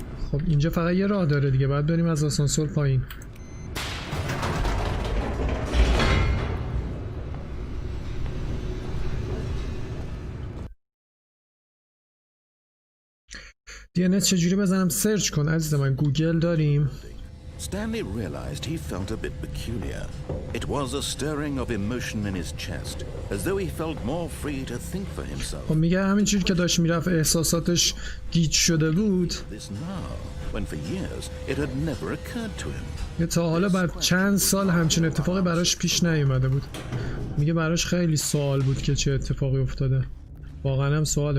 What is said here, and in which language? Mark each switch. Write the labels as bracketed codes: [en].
[fa] خب اینجا فقط یه راه داره دیگه. باید بریم از آسانسور پایین. DNS چجوری بزنم؟ سرچ کن عزیز من. گوگل داریم. [en] Stanley realized he felt a bit peculiar. It was a stirring of emotion in his chest, as though he felt more free to think for himself. [fa] خب میگه همین چیزی که داشت میرفت احساساتش گیج شده بود. [en] When for years it had never occurred to him. [fa] تا حالا بعد چند سال همچین اتفاقی براش پیش نیومده بود. میگه براش خیلی سوال بود که چه اتفاقی افتاده. واقعا هم سوال.